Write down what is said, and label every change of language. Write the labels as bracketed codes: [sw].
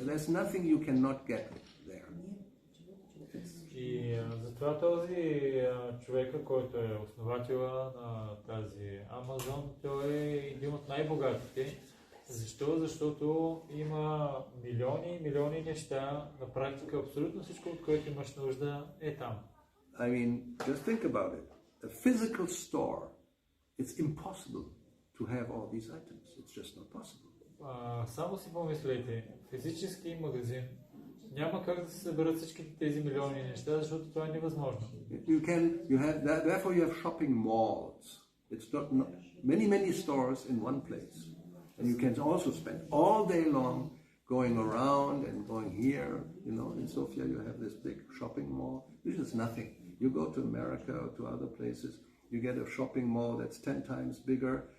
[en] There's nothing you cannot get there. [bg] И затова този човека, който е основателя на тази Амазон, той е един от най-богатите. Защо? Защото има милиони неща, на практика абсолютно всичко, от което имаш нужда, е там. [en] I mean, just think about it. A physical store, it's impossible to have all these items. It's just not possible. [bg] Само си помислете, физически магазин, няма как да се съберат всичките тези милиони неща, защото това е невъзможно. [en] Therefore you have shopping malls. It's not many stores in one place. And you can also spend all day long going around and going here. You know, in Sofia you have this big shopping mall. This is nothing. You go to America or to other places, you get a shopping mall that's 10 times bigger.